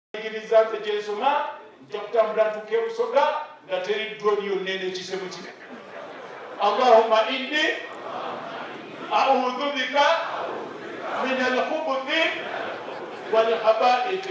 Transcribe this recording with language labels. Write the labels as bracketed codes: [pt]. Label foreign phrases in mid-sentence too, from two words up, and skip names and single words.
[lg] njigiriza nze gyensoma nja kutambula ntuuka ebusoga nga teri droni yonna enekise mu kino. [ar] اللهم إني أعوذ بك من الخبث والخبائث.